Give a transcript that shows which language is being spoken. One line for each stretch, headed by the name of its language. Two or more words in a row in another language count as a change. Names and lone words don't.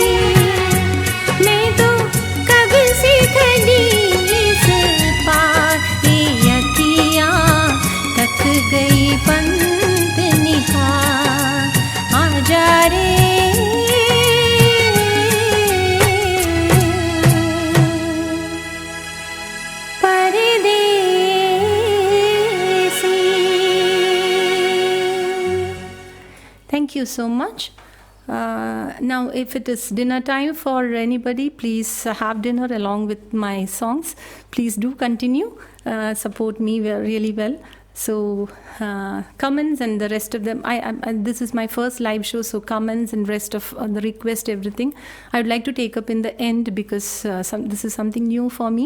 Hindi: मैं तो कब से खड़ी इस पार, ये अखियाँ तक गई पंत निहार, आजा रे परदेसी।
English: Thank you so much. Now, if it is dinner time for anybody, please have dinner along with my songs. Please do continue, support me really well. So, Cummins and the rest of them, this is my first live show, so Cummins and rest of the request, everything, I would like to take up in the end because this is something new for me.